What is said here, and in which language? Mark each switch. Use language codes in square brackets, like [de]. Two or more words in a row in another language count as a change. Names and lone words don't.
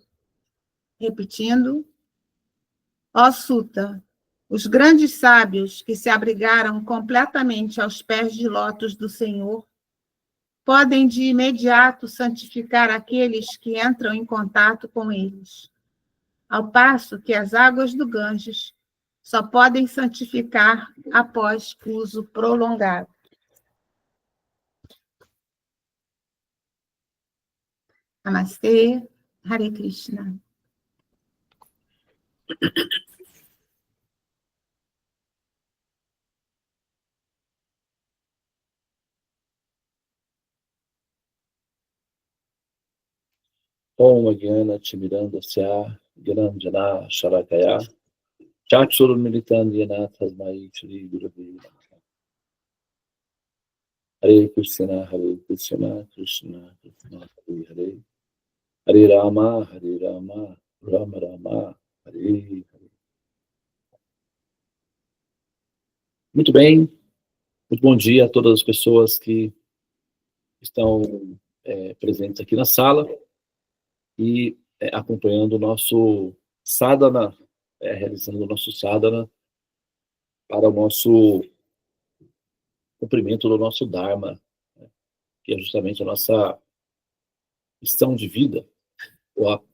[pt] Repetindo, ó Sutta, os grandes sábios que se abrigaram completamente aos pés de lótus do Senhor podem de imediato santificar aqueles que entram em contato com eles, ao passo que as águas do Ganges só podem santificar após uso prolongado. Namastê, [sa] Hare Krishna. Om Agyana Timirandasya Gyananjana Sharakaya Chakshurumilitanjana Tasmai Shri Gurave Namaha. Hare Krishna, Krishna Krishna, Hare Hare, Hare Rama, Rama Rama, Hare Hare. [pt] Muito bem, muito bom dia a todas as pessoas que estão presentes aqui na sala e acompanhando o nosso sadhana, realizando o nosso sadhana para o nosso cumprimento do nosso Dharma, né, que é justamente a nossa missão de vida, ou